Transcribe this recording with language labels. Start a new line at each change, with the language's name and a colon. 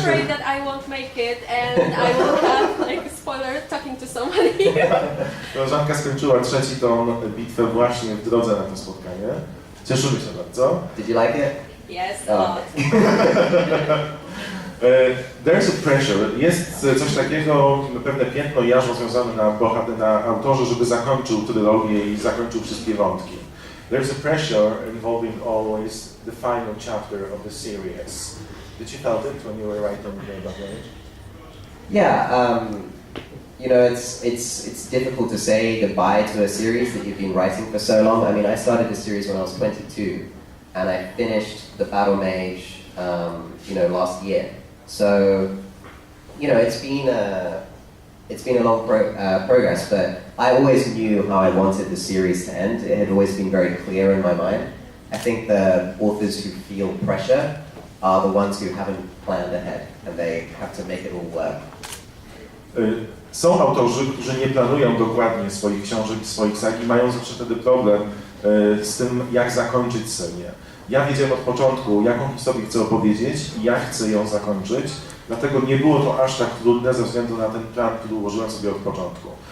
English: afraid that I won't make it and I will have like a spoiler talking to somebody.
Polish: Koleżanka skończyła 3. tom Bitwę właśnie w drodze na to spotkanie. Cieszymy się bardzo.
English: Did you like it? Yes, a lot. There's a pressure.
Polish: Jest coś takiego, pewne piętno i jarzmo związane na autorze, żeby zakończył trylogię i zakończył wszystkie wątki.
English: There's a pressure involving always the final chapter of the series. Did you felt it when you were writing the document? Yeah, you know, it's difficult to say goodbye to a series that you've been writing for so long. I mean, I started this series when I was 22, and I finished The Battle Mage, you know, last year. So, you know, it's been a long progress, but I always knew how I wanted the series to end. It had always been very clear in my mind. I think the authors who feel pressure are the ones who haven't planned ahead, and they have to make it all work.
Polish: Są autorzy, którzy nie planują dokładnie swoich książek i swoich sag i mają zawsze wtedy problem z tym, jak zakończyć serię. Ja wiedziałem od początku, jaką historię chcę opowiedzieć i jak chcę ją zakończyć, dlatego nie było to aż tak trudne ze względu na ten plan, który ułożyłem sobie od początku.